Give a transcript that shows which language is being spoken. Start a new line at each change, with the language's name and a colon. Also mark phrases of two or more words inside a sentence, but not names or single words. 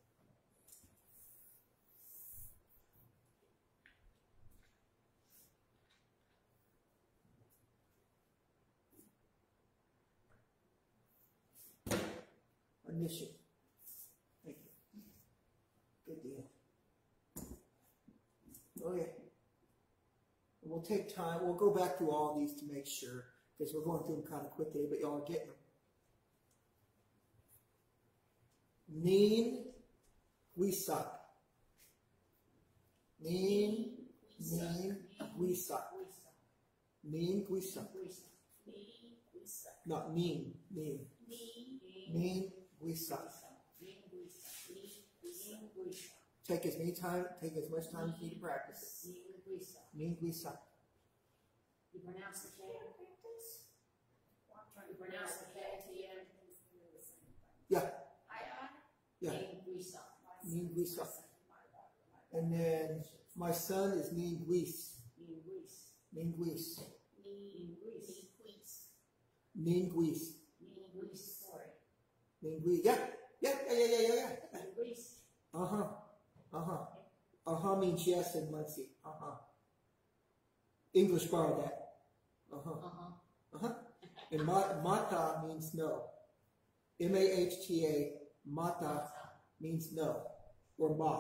English: Initial. Thank you. Good deal. Okay. We'll take time. We'll go back through all these to make sure, because we're going through them kind of quickly, but y'all are getting them.
Delaware: Nin guisak. Nin guisak. Nin guisak. Not nin. Nin guisak.
English: Take as much time as you need to practice it.
Delaware: Nin guisak.
English: You pronounce the K? You pronounce the K at the end? Yeah. Yeah.
Delaware: Nin guisak.
English: And then my son is
Delaware: Nin guis. Nin guis. Nin guis. Nin guis.
English: Yeah. Means yes in Munsee. English borrowed that. And mata means no. M-A-H-T-A, mata means no, or ma.